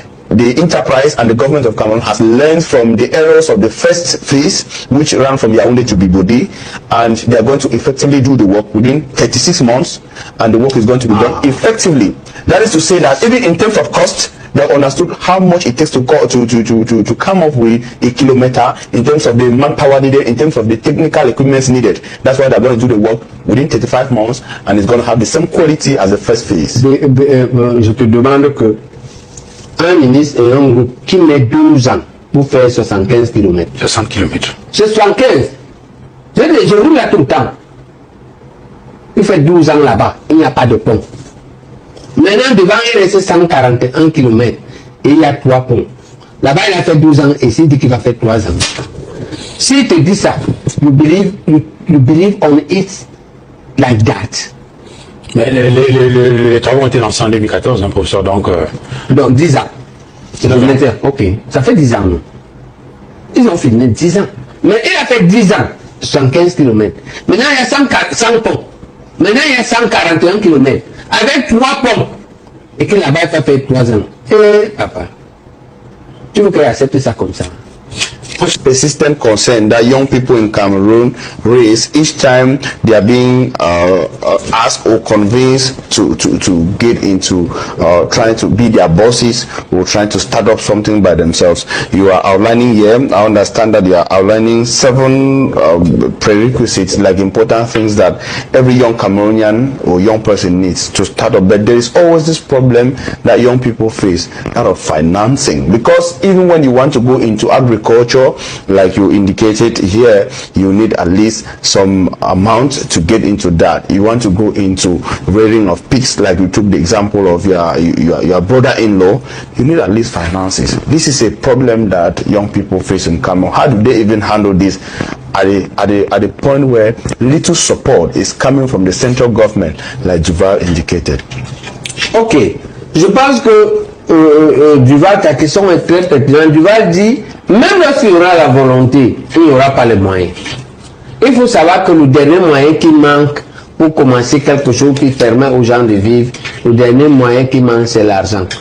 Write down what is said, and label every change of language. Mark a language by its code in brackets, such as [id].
[en] The enterprise and the government of Cameroon has learned from the errors of the first phase, which ran from Yaoundé to Bibodi, and they are going to effectively do the work within 36 months, and the work is going to be done effectively. That is to say that even in terms of cost, they understood how much it takes to come up with a kilometer in terms of the manpower needed, in terms of the technical equipment needed. That's why they're going to do the work within 35 months, and it's going to have the same quality as the first phase. [fr] Je te demande que un ministre et un groupe qui met 12 ans pour faire 75 km. 60 km. 75. Je roule là tout le temps. Il fait 12 ans là-bas, il n'y a pas de pont. Maintenant, devant, il reste 141 km et il y a 3 ponts. Là-bas, il a fait 12 ans et il dit qu'il va faire 3 ans. S'il te dit ça, [en] you believe on it like that. [fr] Mais les travaux ont été lancés en 2014, hein, professeur, donc... Donc 10 ans. Ok, ça fait 10 ans. Non? Ils ont fini 10 ans. Mais il a fait 10 ans, 115 km. Maintenant, il y a 100 ponts. Maintenant, il y a 141 km. Avec 3 ponts. Et que là-bas, il va faire 3 ans. Et papa, tu veux qu'il accepte ça comme ça? [en] Persistent concern that young people in Cameroon raise each time they are being asked or convinced to get into trying to be their bosses or trying to start up something by themselves. You are outlining here, I understand that you are outlining 7 prerequisites, like important things that every young Cameroonian or young person needs to start up, but there is always this problem that young people face, that of financing, because even when you want to go into agriculture, like you indicated here, you need at least some amount to get into that. You want to go into rearing of pigs, like you took the example of your brother-in-law, you need at least finances. This is a problem that young people face in Cameroon. How do they even handle this at the point where little support is coming from the central government, like Duval indicated? [fr] Ok, je pense que Duval, ta question est très pertinente. Duval dit, même lorsqu'il y aura la volonté, il n'y aura pas les moyens. Il faut savoir que le dernier moyen qui manque pour commencer quelque chose qui permet aux gens de vivre, le dernier moyen qui manque, c'est l'argent.